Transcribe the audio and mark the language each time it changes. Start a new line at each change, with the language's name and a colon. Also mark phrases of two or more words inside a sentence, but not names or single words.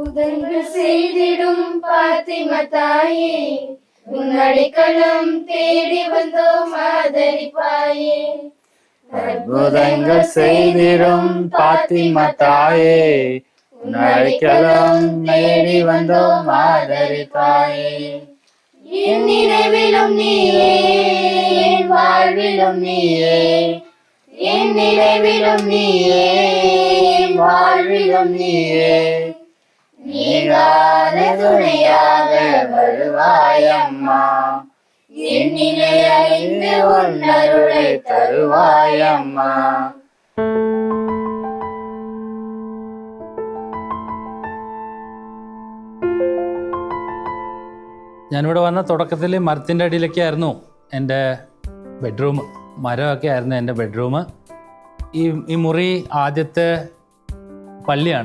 Malayalam: അത്ഭുതങ്ങൾ ചെയ്തിടും പാത്തിമ തായേ, നഴിക്കലും നേടി വന്നോം ആദരിത്തായേ.
Tamil: என் நினைவிலும் நீயே, என் வாழ்விலும் நீயே, என் நினைவிலும் நீயே, என் வாழ்விலும் நீயே. நீங்காத துணையாக வருவாயம்மா, என் நிலை அறிந்து உன் அருளை தருவாயம்மா.
Malayalam: ഞാനിവിടെ വന്ന തുടക്കത്തിൽ മരത്തിൻ്റെ അടിയിലൊക്കെ ആയിരുന്നു എൻ്റെ ബെഡ്റൂം. മരമൊക്കെ ആയിരുന്നു എൻ്റെ ബെഡ്റൂം. ഈ മുറി ആദ്യത്തെ പള്ളിയാണ്.